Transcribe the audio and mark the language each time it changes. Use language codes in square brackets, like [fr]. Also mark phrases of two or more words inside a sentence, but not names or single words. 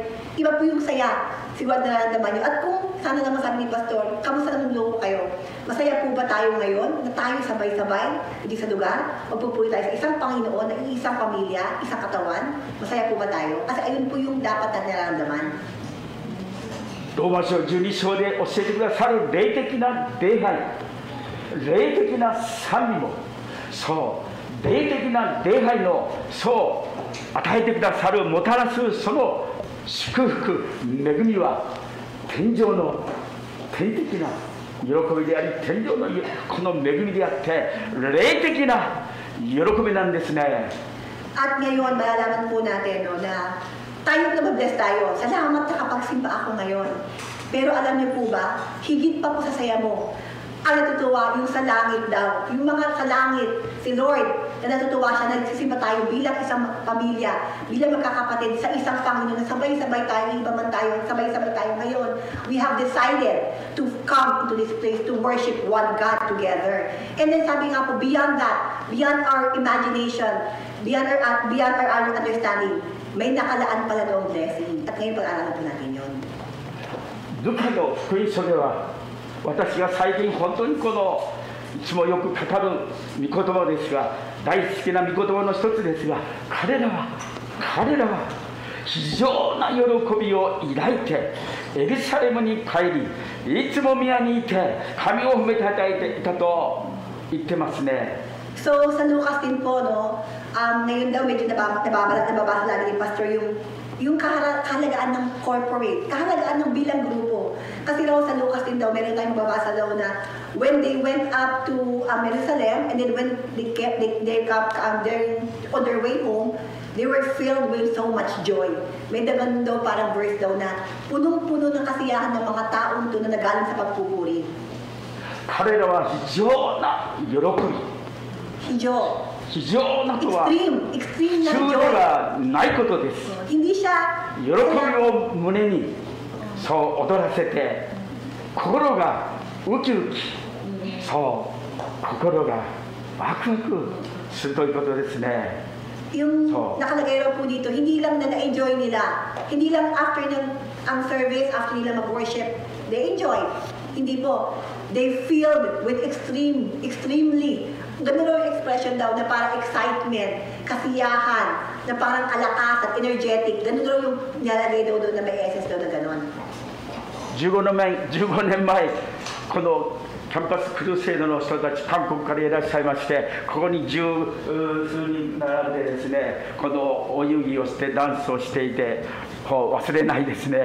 [tl] Iba po yung saya, siguro nararamdaman nyo. At kung sana naman sabi ni Pastor, kamusta naman loob kayo? Masaya po ba tayo ngayon na tayo sabay-sabay dito sa lugar? Magpupuri tayo sa isang Panginoon, na isang pamilya, isang katawan? Masaya po ba tayo? Kasi ayun po yung dapat na nararamdaman. [ja] ローマ書12章で教えてくださる霊的な礼拝、霊的な賛美も、そう霊的な礼拝のそう与えてくださるもたらすその祝福恵みは天上の天的な喜びであり、天上のこの恵みであって霊的な喜びなんですね。 [tl] At ngayon, malalaman po natin no, na tayo na mabless tayo. Salamat na kapagsimba ako ngayon. Pero alam niyo po ba, higit pa po sa saya mo, ang natutuwa yung sa langit daw. Yung mga sa langit, si Lord, na natutuwa siya, nagsisimba tayo bilang isang pamilya, bilang magkakapatid sa isang Panginoon, na sabay-sabay tayo, iba man tayo, sabay-sabay tayo ngayon. [en] We have decided to come into this place to worship one God together. And then [tl] sabi nga po, [en] beyond that, beyond our imagination, beyond our understanding, [tl] may nakalaan pala noong blessing. At ngayon pag-aaralan po natin yun. [ja] ルカの福音書では、私が最近本当にこのいつもよく語る御言葉ですが、大好きな御言葉の一つですが、彼らは非常な喜びを抱いてエルサレムに帰り、いつも宮にいて神を褒めたたえていたと言ってますね。 [tl] So, sa Lucas din po, no, ngayon daw medyo nababasa lagi ni Pastor yung kahalagaan ng corporate, kahalagaan ng bilang grupo. Kasi raw sa Lucas din daw, meron tayong mababasa daw na [en] when they went up to Jerusalem, and then when they're on their way home, they were filled with so much joy. [tl] May dagan daw parang verse daw na punong-puno ng kasiyahan ng mga taong ito na nagaling sa pagpupuri. [ja] 彼らは非常な喜び、非常なとは急ではないことです。喜びを胸にそう踊らせて、心がウキウキ、そう心がワクワクするということですね。 [tl] Yung nakalagay raw po dito, hindi lang na na-enjoy nila, hindi lang after ang service, after nila mag-worship, [en] they enjoy. [tl] Hindi po. [en] They filled with extremely, [tl] ganun raw yung expression daw, na parang excitement, kasiyahan, na parang kalakas at energetic. Ganun raw yung nilalagay daw doon na may essence daw na ganun. [ja] 15 年前、このキャンパスクルセイドの人たち、韓国からいらっしゃいまして、ここに十数人並んでですね、このお遊戯をしてダンスをしていて、忘れないですね。